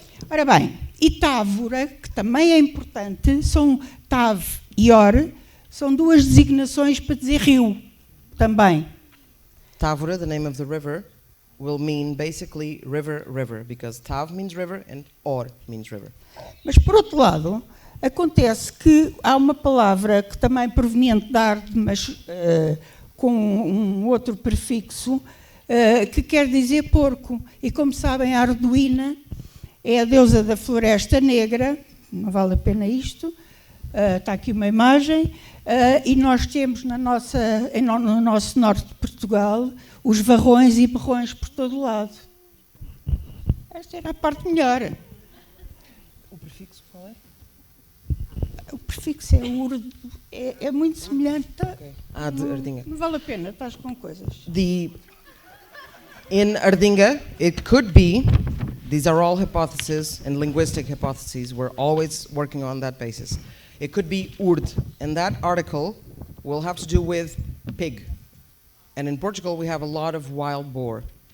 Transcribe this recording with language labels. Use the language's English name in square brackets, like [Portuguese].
[Portuguese] Ora bem, e Távora, que também é importante, são Tav e Or, são duas designações para dizer rio, também. [English] Távora, the name of the river, will mean basically river, because Tav means river and Or means river. [Portuguese] Mas, por outro lado, acontece que há uma palavra que também é proveniente da Arde, mas com um outro prefixo, que quer dizer porco. E, como sabem, a Arduína é a deusa da floresta negra, não vale a pena isto, está aqui uma imagem, e nós temos no nosso norte de Portugal os varrões e berrões por todo o lado. Esta era a parte melhor. O prefixo qual é? O prefixo é urdo, é muito semelhante. Okay. De Ardinga. Não vale a pena, estás com coisas. [English] In Ardinga, it could be, these are all hypotheses and linguistic hypotheses, we're always working on that basis. It could be urd, and that article will have to do with pig. And in Portugal, we have a lot of wild boar.